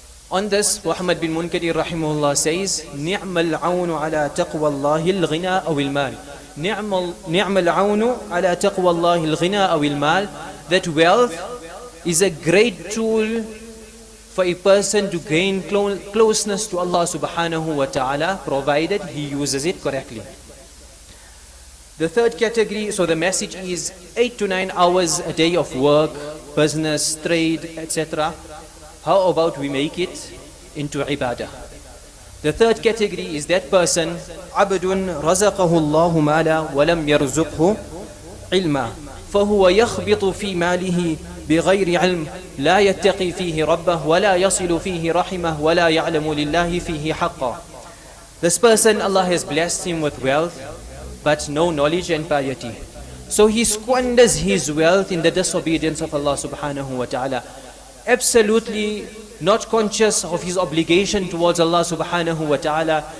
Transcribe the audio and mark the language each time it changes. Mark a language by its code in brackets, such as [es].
[en] On this, Muhammad bin Munkadir rahimahullah says, [ar] نِعْمَ الْعَوْنُ عَلَى تَقْوَى اللَّهِ الْغِنَى أَوِ الْمَالِ. نِعْمَ الْعَوْنُ عَلَى تَقْوَى اللَّهِ الْغِنَى أَوِ الْمَالِ. [en] That wealth is a great tool for a person to gain closeness to Allah subhanahu wa ta'ala, provided he uses it correctly. The third category, so the message is 8 to 9 hours a day of work, business, trade, etc. How about we make it into ibadah? The third category is that person, [ar] عَبْدٌ رَزَقَهُ اللَّهُ مَالًا وَلَمْ يَرْزُقْهُ عِلْمًا فهو يخبط في ماله بغير علم لا يتقي فيه ربه ولا يصل فيه رحمه ولا يعلم لله فيه حقا. [en] This person, Allah has blessed him with wealth, but no knowledge and piety. So he squanders his wealth in the disobedience of Allah subhanahu wa ta'ala, absolutely not conscious of his obligation towards Allah subhanahu wa ta'ala.